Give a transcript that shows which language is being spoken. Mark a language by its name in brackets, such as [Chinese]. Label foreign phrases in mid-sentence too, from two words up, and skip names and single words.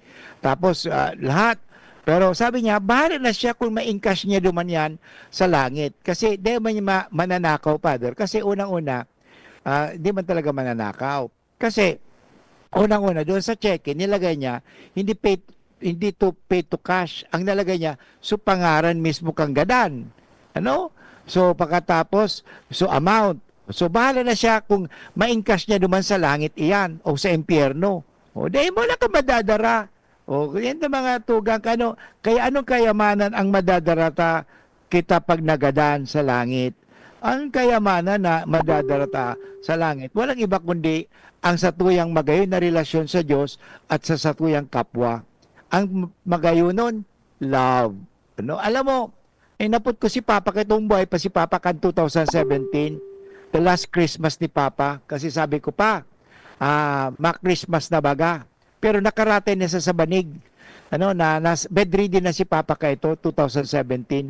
[Filipino] Tapos, lahat. Pero sabi niya, bahala na siya kung ma-encash niya duman yan sa langit. Kasi di man niya mananakaw, Father. Kasi unang-una, di man talaga mananakaw. Kasi, unang-una, doon sa cheque, nilagay niya, hindi [English] to pay to cash. [Bikol] Ang nalagay niya, so pangaran mismo kang gadan. So, pagkatapos, so amount. [Filipino] So, bahala na siya kung ma-encash niya duman sa langit iyan o sa impyerno. [Bikol] O, di mo na ka madadara. O, yan ang mga tugang, kaya anong kayamanan ang madadarata kita pag nagadan sa langit? Ang kayamanan na madadarata sa langit, walang iba kundi ang satuyang magayon na relasyon sa Diyos at sa satuyang kapwa. Ang magayon nun, love. Alam mo, naput ko si Papa, kitong buhay pa si Papa kan 2017, [English] the last Christmas [Bikol] ni Papa, kasi sabi ko pa, ma-Christmas na baga. Pero nakarate na sa banig. Bedridden na si Papa ka ito, 2017.